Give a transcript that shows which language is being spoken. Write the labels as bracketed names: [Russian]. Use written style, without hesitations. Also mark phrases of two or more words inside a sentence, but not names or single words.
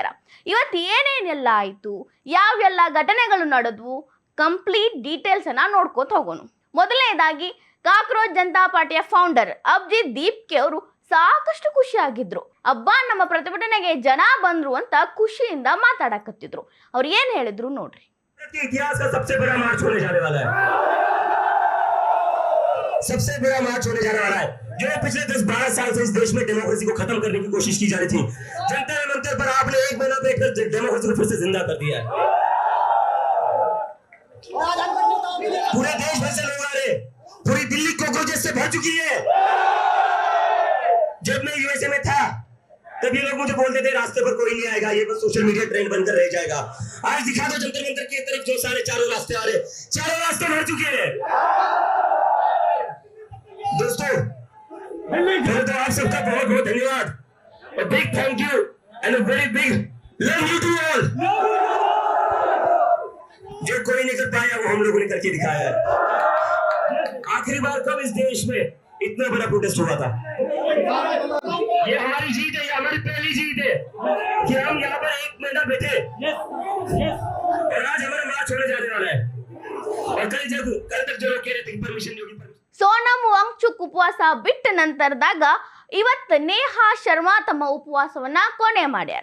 [Kannada] ಇವತ್ತು ಏನೇನೆಲ್ಲ ಆಯ್ತು, ಯಾವೆಲ್ಲ ಘಟನೆಗಳು ನಡೆದ್ವು, [English] complete details [Kannada] ಅನ್ನ ನೋಡ್ಕೋತ ಹೋಗೋಣ. ಮೊದಲನೇದಾಗಿ ಕಾಕ್ರೋಚ್ ಜನತಾ ಪಾರ್ಟಿಯ ಫೌಂಡರ್ ಅಭಿಜಿತ್ ದೀಪ್ಕೆ ಅವರು ಸಾಕಷ್ಟು ಖುಷಿ ಆಗಿದ್ರು. ಅಬ್ಬಾ ನಮ್ಮ ಪ್ರತಿಭಟನೆಗೆ ಜನ ಬಂದ್ರು ಅಂತ ಖುಷಿಯಿಂದ ಮಾತಾಡಕತ್ತಿದ್ರು. ಅವ್ರು ಏನ್ ಹೇಳಿದ್ರು ನೋಡ್ರಿ. [Hindi] इतिहास का सबसे बड़ा मार्च होने जाने वाला है, सबसे बड़ा मार्च होने जाने वाला है। जो पिछले 10-12 साल से इस देश में डेमोक्रेसी को खत्म करने की कोशिश की जा रही थी, जंतर मंतर पर आपने 1 महीना बैठकर डेमोक्रेसी को फिर से जिंदा कर दिया है। पूरे देश भर से लोग आ रहे, पूरी दिल्ली कोकरोचेस से भर चुकी है। जब मैं यूएसए में था तब ये लोग मुझे बोलते थे रास्ते पर कोई नहीं आएगा, ये बस [English] social media trend [Hindi] बनकर रह जाएगा। आज दिखा दो जंतर मंतर की तरफ जो सारे चारों रास्ते आ रहे, चारों रास्ते भर चुके हैं। दोस्तों पहले तो आप सबका बहुत बहुत धन्यवाद, [English] a big thank you and a very big love you to all। [Hindi] जो कोई नहीं कर पाया वो हम लोगों ने करके दिखाया है। आखिरी बार कब इस देश में इतना बड़ा प्रोटेस्ट हुआ था? ये हमारी जीत है, ये हमारी पहली जीत है कि हम यहाँ पर 1 महीना बैठे और आज हमारा मार्च होने जाने वाला है। और कल तक जो लोग कह रहे थे कि परमिशन नहीं होगी, [Kannada] ಸೋನಂ ವಾಂಗ್ಚುಕ್ ಉಪವಾಸ ಬಿಟ್ಟ ನಂತರದಾಗ ಇವತ್ತು ನೇಹಾ ಶರ್ಮಾ ತಮ್ಮ ಉಪವಾಸವನ್ನ ಕೊನೆ ಮಾಡ್ಯಾರ.